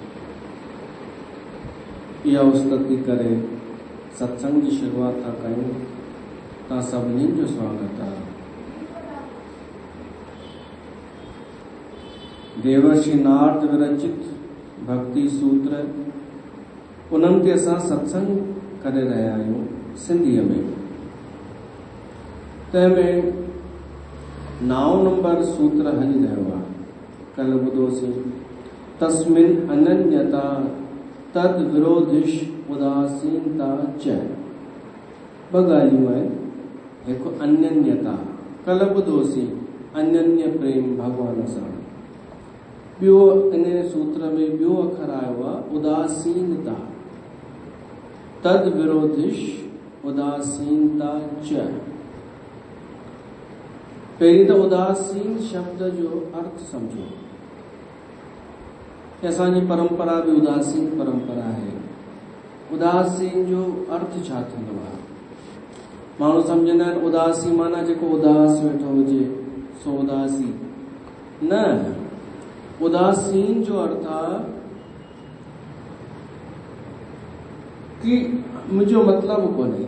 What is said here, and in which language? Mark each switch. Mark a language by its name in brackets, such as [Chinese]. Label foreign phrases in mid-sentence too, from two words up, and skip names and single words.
[Sindhi] इहा उस्तति करे [Hindi] सत्संग की शुरुआत [Sindhi] था कयूं। तव्हां सभिनी जो स्वागत आहे। [Sanskrit] देवर्षि नारद विरचित भक्ति सूत्र [Sindhi] उन्हनि ते असां सत्संग करे रहिया आहियूं सिंधीअ में। तंहिंमें 9 नंबर सूत्र हली रहियो आहे। कल ॿुधोसीं [Sanskrit] तस्मिन् अनन्यता तद विरोधिश उदासीनता च। [Sindhi] ॿ ॻाल्हियूं आहिनि। हिकु अनन्यता, कल ॿुधोसीं अनन्य प्रेम भगवान सां। ॿियो इन सूत्र में ॿियो अखर आयो आहे उदासीनता। [Sanskrit] तद विरोधिश उदासीनता च। [Sindhi] पहिरीं त उदासीन शब्द जो अर्थ समझो। असांजी परंपरा [Hindi] भी उदासीन परंपरा है। [Sindhi] उदासीन जो अर्थ छा थींदो आहे? माण्हू सम्झंदा आहिनि उदासी माना जेको उदास वेठो हुजे सो उदासी न। उदासीन जो अर्थ आहे कि मुंहिंजो मतिलबु कोन्हे।